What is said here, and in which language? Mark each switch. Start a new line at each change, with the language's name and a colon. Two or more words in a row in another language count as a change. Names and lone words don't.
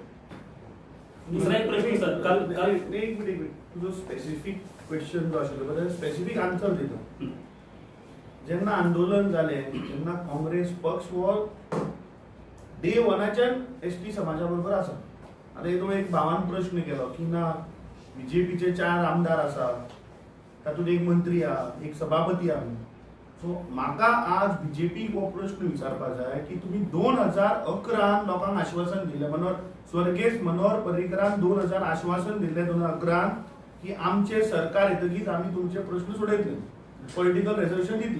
Marathi: दुसरा एक प्रश्न सर, काल एक मिनिट तुझं
English: specific question
Marathi: जो असेल
English: specific answer
Marathi: देतो. ज्यांना आंदोलन झाले, ज्यांना काँग्रेस पक्ष व डे 1च्या एसटी समाजाबरोबर असा.
Konkani: आता येतो एक भावान प्रश्न केला की ना बीजेपीचे 4 आमदार असा, तातूंत एक मंत्री हा, एक सभापती हा. सो म्हाका आज बीजेपी हो प्रश्न विचारपाक जाय की तुम्ही 2011 लोकांक आश्वासन दिले, स्वर्गेस मनोहर पर्रीकरान 2000 आश्वासन दिले 2011 की आमचे सरकार येतकीच आम्ही तुमचे प्रश्न सोडयतले,
English: political resolution
Konkani: दितले.